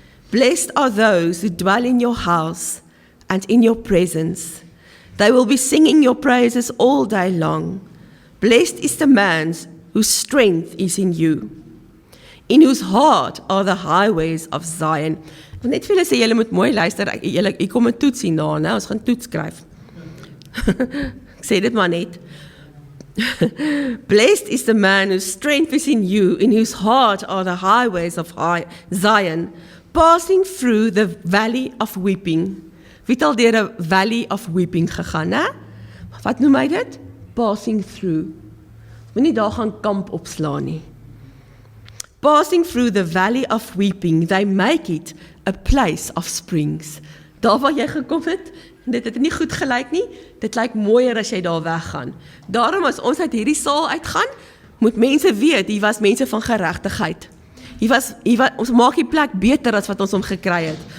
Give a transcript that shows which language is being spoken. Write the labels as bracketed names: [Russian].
[English] Blessed are those who dwell in your house and in your presence. They will be singing your praises all day long. Blessed is the man whose strength is in you, in whose heart are the highways of Zion. [Afrikaans] Ek wil net vir julle sê, julle moet mooi luister, ek kom 'n toets hierna, né? Ons gaan toets skryf. Ek sê dit maar net. [English] Blessed is the man whose strength is in you, in whose heart are the highways of Zion, passing through the valley of weeping. [Afrikaans] Wie het al deur 'n [English] valley of weeping [Afrikaans] gegaan, né? Wat noem hy dit? [English] Passing through. [Afrikaans] Moenie daar gaan kamp opslaan nie. [English] Passing through the valley of weeping, they make it a place of springs. [Afrikaans] Daar waar jy gekom het, dit het nie goed gelyk nie, dit lyk mooier as jy daar weggaan. Daarom as ons uit hierdie saal uitgaan, moet mense weet, hier was mense van geregtigheid. Ons maak die plek beter as wat ons hom gekry het.